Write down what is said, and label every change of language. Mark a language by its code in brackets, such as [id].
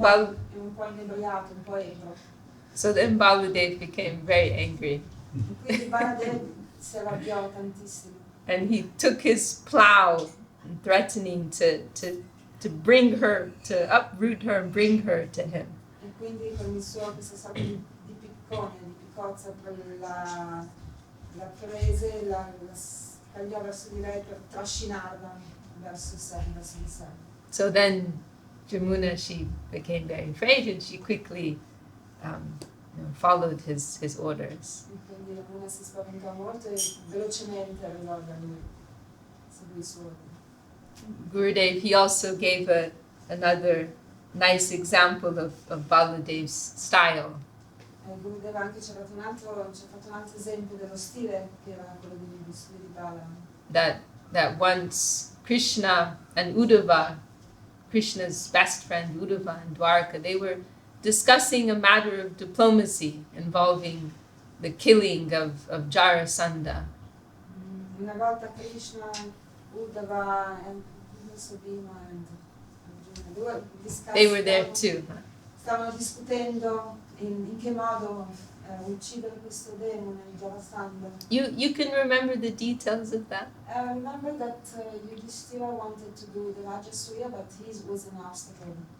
[it] un po' inebriato, un po' ebro. [en] So then Baladev became very angry. [it] Quindi Baladev si arrabbiò tantissimo. [en] And he took his plow, threatening to bring her, to uproot her and bring her to him. [it] E quindi con il suo questa sorta di piccone, di piccozza, la prese, la tagliò verso di lei per trascinarla verso di sé. [en] So then Jamuna, she became very afraid and she quickly followed his orders. [it] Quindi Yamuna si spaventò molto e velocemente arrivò da lui, seguì il suo ordine. [en] Gurudev, he also gave another nice example of Baladev's style. [it] Gurudeva anche ci ha fatto un altro esempio dello stile che era quello di Bala. [en] That once Krishna and Uddhava, Krishna's best friend Uddhava and Dwarka, they were discussing a matter of diplomacy involving the killing of Jarasandha. [it] Una volta Krishna, Uddhava and Bhima and Arjuna, [en] they were there too. Huh? [it] Stavano discutendo in che modo uccidere questo demone, Jarasandha. [en] You can remember the details of that? I remember that Yudhishthira wanted to do the Rajasuya, but he was an obstacle.